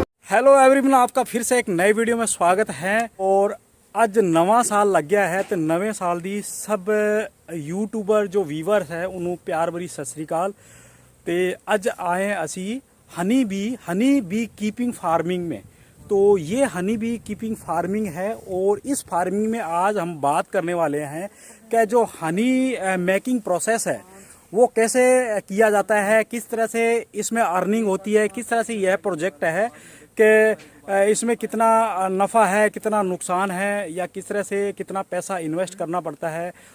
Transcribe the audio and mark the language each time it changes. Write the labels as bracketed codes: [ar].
[en] hello everyone, [hi] आपका फिर से एक नए वीडियो में स्वागत है। [pa] और ਅੱਜ ਨਵਾਂ ਸਾਲ ਲੱਗਿਆ ਹੈ ਤੇ ਨਵੇਂ ਸਾਲ ਦੀ ਸਭ ਯੂਟਿਊਬਰ ਜੋ ਵੀਵਰਸ ਹੈ ਉਹਨੂੰ ਪਿਆਰ ਭਰੀ ਸਤਿ ਸ੍ਰੀ ਅਕਾਲ। ਤੇ ਅੱਜ आए ਅਸੀਂ हनी बी कीपिंग फार्मिंग में। [hi] तो ये हनी बी कीपिंग फार्मिंग है और इस फार्मिंग में आज हम बात करने वाले हैं कि जो हनी मेकिंग प्रोसेस है वो कैसे किया जाता है, किस तरह से इसमें अर्निंग होती है, किस तरह से यह प्रोजेक्ट है कि इसमें कितना नफ़ा है, कितना नुकसान है, या किस तरह से कितना पैसा इन्वेस्ट करना पड़ता है।